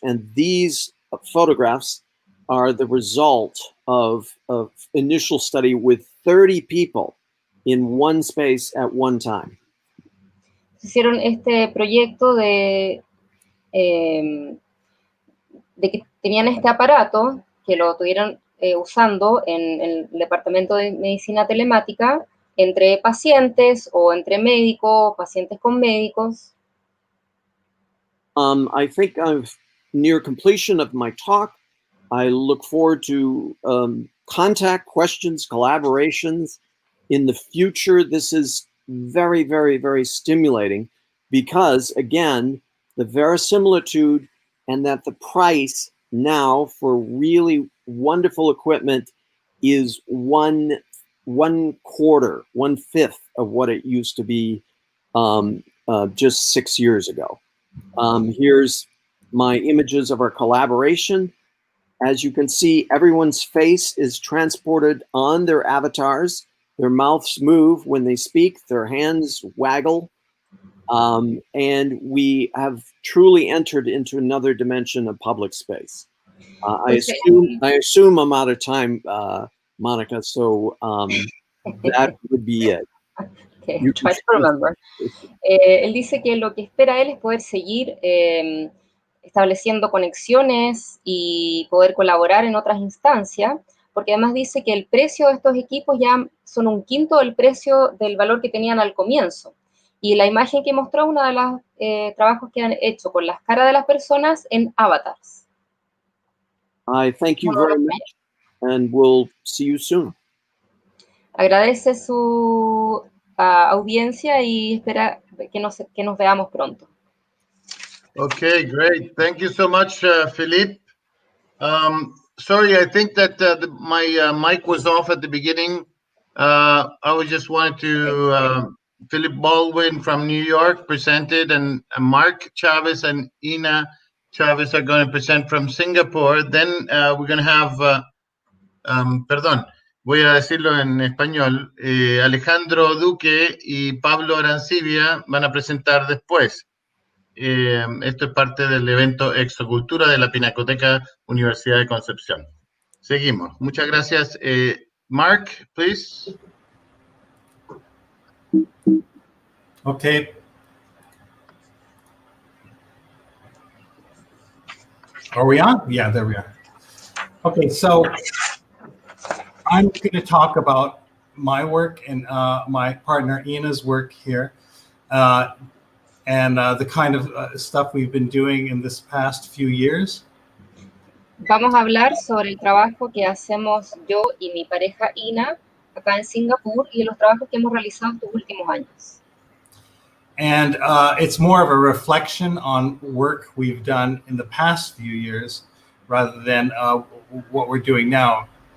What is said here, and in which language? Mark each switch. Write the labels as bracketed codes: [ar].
[en] And these photographs are the result of initial study with 30 people in one space at one time. [es] Hicieron este proyecto de que tenían este aparato, que lo usando en el Departamento de Medicina Telemática entre pacientes o entre médicos, pacientes con médicos. [en] I think I'm near completion of my talk. I look forward to contact, questions, collaborations in the future. This is very, very, very stimulating because, again, the verisimilitude and that the price now for really wonderful equipment is one quarter, 1/5 of what it used to be just 6 years ago. Here's my images of our collaboration. As you can see, everyone's face is transported on their avatars. Their mouths move when they speak, their hands waggle. And we have truly entered into another dimension of public space. I assume I'm out of time, Monica, so that would be it. Okay, try to remember. [es] Él dice que lo que espera él es poder seguir estableciendo conexiones y poder colaborar en otras instancias, porque además dice que el precio de estos equipos ya son 1/5 del precio del valor que tenían al comienzo. Y la imagen que mostró es uno de los trabajos que han hecho con las caras de las personas en avatars. [en] I thank you very much, and we'll see you soon. [es] Agradece su audiencia y espera que nos veamos pronto. [en] Okay, great. Thank you so much, Philippe. Sorry, I think that my mic was off at the beginning. I just wanted to, Philip Baldwin from New York presented, and Mark Chavez and Ina Chavez are going to present from Singapore. Then we're going to have, [es] perdón, voy a decirlo en español, Alejandro Duque y Pablo Arancibia van a presentar después. Esto es parte del evento EXO-Cultura de la Pinacoteca Universidad de Concepción. Seguimos. Muchas gracias. [en] Mark, please. Okay. Are we on? Yeah, there we are. Okay, so I'm going to talk about my work and my partner Ina's work here. And the kind of stuff we've been doing in this past few years. [es] Vamos a hablar sobre el trabajo que hacemos yo y mi pareja Ina acá en Singapur y los trabajos que hemos realizado estos últimos años. [en] And it's more of a reflection on work we've done in the past few years rather than what we're doing now.